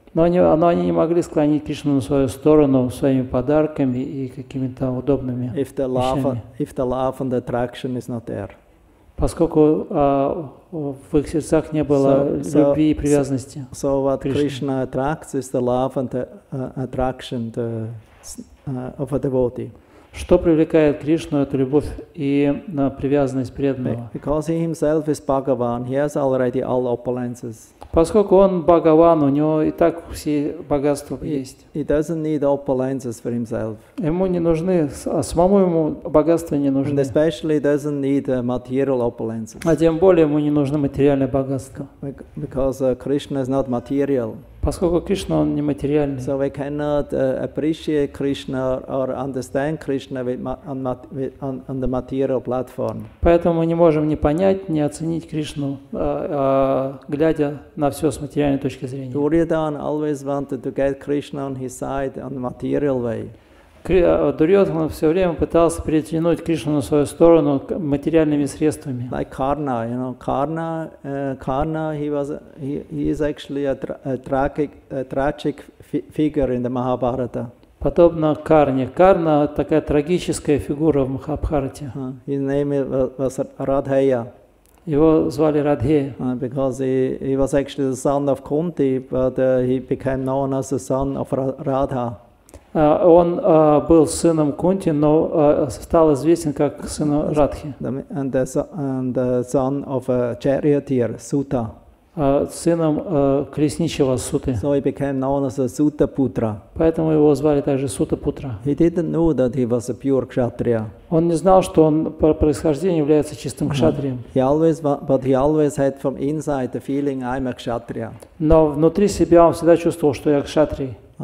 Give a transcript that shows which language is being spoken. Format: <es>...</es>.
<ru>Но они не могли склонить Кришну на свою сторону своими подарками и какими-то удобными вещами.</ru> <en>If the love and the attraction is not there.</en> <ru>Поскольку в их сердцах не было любви и привязанности.</ru> <en>So what Krishna attracts is the love and the attraction of a devotee.</en> <ru>Что привлекает Кришну, это любовь и привязанность преданного.</ru> <en>Because he himself is Bhagavan, he has already all opulences.</en> <ru>Поскольку он Бхагаван, у него и так все богатства есть.</ru> <en>He doesn't need opulences for himself.</en> <ru>Ему не нужны, самому ему богатства не нужны.</ru> <en>And especially doesn't need material opulences.</en> <ru>А тем более ему не нужно материальное богатство.</ru> <en>Because Krishna is not material.</en> <ru>Поскольку Кришна, он не материальный.</ru> <en>So we cannot appreciate Krishna or understand Krishna on the material platform.</en> <ru>Поэтому мы не можем ни понять, ни оценить Кришну, глядя на все с материальной точки зрения.</ru> <en>Duryodhana always wanted to get Krishna on his side on the material way.</en> <ru>Дурьодхана все время пытался перетянуть Кришну на свою сторону материальными средствами.</ru> <en>Like Karna, Karna he is actually a tragic figure in the Mahabharata.</en> <ru>Подобно Карне. Карна такая трагическая фигура в Махабхарате.</ru> <en>His name was Radheya.</en> <ru>Его звали Радхея.</ru> <en>Because he was actually the son of Kunti, but he became known as the son of Radha.</en> <ru>Он был сыном Кунти, но стал известен как сын Радхи.</ru> <en>And the son of a charioteer, Suta.</en> <ru>Сыном колесничего Суты.</ru> <en>So he became known as a Suta Putra.</en> <ru>Поэтому его звали также Сута Путра.</ru> <en>He didn't know that he was a pure Kshatriya.</en> <ru>Он не знал, что он по происхождению является чистым кшатрием.</ru> <en>But he always had from inside the feeling I'm a Kshatriya.</en> <ru>Но внутри себя он всегда чувствовал, что я кшатрий.</ru>